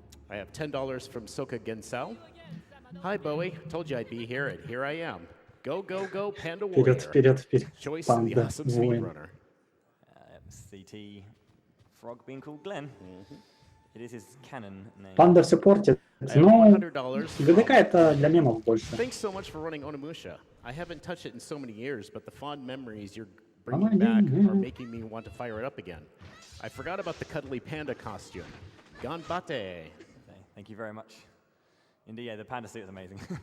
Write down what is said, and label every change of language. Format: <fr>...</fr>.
<en>I have $10 from Soka Gensao. Hi, Bowie. Told you I'd be here, and here I am. Go, go, go, Panda Warrior.</en> <ru>Вперед.</ru> <en>Choice of the awesome speedrunner. CT Frog being called Glenn. It is his canon name.</en> <ru>Панда все портит. Ну, ГДК это для мемов больше.</ru> <en>Thanks so much for running Onimusha. I haven't touched it in so many years, but the fond memories you're bringing back are making me want to fire it up again. I forgot about the cuddly panda costume.</en> <ja>Ganbate.</ja> <en>Thank you very much. Indeed, yeah, the panda suit is amazing.</en>